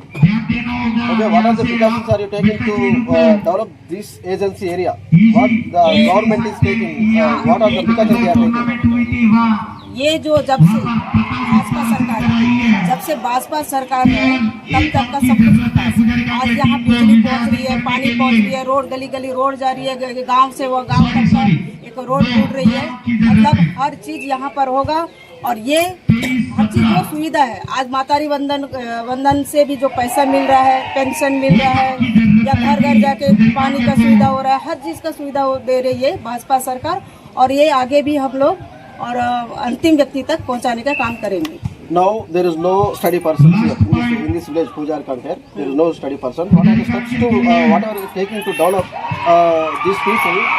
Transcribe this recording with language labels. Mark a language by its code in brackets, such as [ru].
[en] Okay, what are the precautions are you taking to develop this agency area? What the government is taking? What are the precautions they are taking? [hi] ये जो जब से भाजपा सरकार जब से से भाजपा सरकार है तब तक का सब कुछ विकास। आज यहाँ बिजली पहुँच रही है, पानी पहुँच रही है, रोड गली गली रोड जा रही है, गांव से वो गांव तक का एक रोड टूट रही है। मतलब हर चीज यहाँ पर होगा और ये हर चीज जो सुविधा है। आज मातारी वंदन से भी जो पैसा मिल रहा है, पेंशन मिल रहा है, या घर घर जाके पानी का सुविधा हो रहा है, हर चीज का सुविधा दे रही है भाजपा सरकार। और ये आगे भी हम लोग और अंतिम व्यक्ति तक पहुंचाने का काम करेंगे। [en] Now there is no study person here in this village, Pujar Kanker. There is no study person. What are the steps to what are you taking to develop these people?